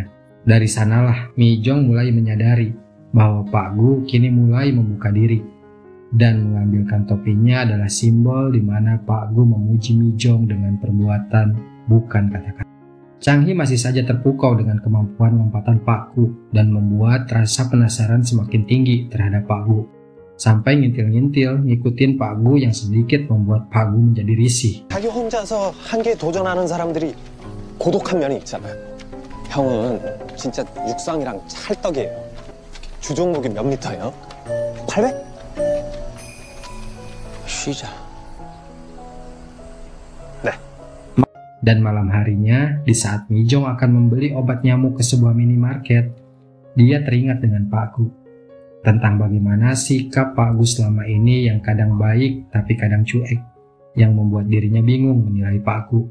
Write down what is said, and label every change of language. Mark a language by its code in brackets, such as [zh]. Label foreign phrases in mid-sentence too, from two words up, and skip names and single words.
[id] Dari sanalah Mijong mulai menyadari bahwa Pak Gu kini mulai membuka diri dan mengambilkan topinya adalah simbol di mana Pak Gu memuji Mijong dengan perbuatan, bukan kata-kata. Chang Hee masih saja terpukau dengan kemampuan lompatan Pak Gu dan membuat rasa penasaran semakin tinggi terhadap Pak Gu. Sampai ngintil-ngintil ngikutin Pak Gu yang sedikit membuat Pak Gu menjadi risih. [ko] 자기 혼자서 한계에 도전하는 사람들이 고독한 면이 있잖아요. 형은 진짜 육상이랑 찰떡이에요. 주종목이 몇 미터예요? 800? 쉬자. 네. [id] Dan malam harinya, di saat Mijong akan membeli obat nyamuk ke sebuah minimarket, dia teringat dengan Pak Gu. Tentang bagaimana sikap Pak Gu selama ini yang kadang baik tapi kadang cuek, yang membuat dirinya bingung menilai Pak Gu.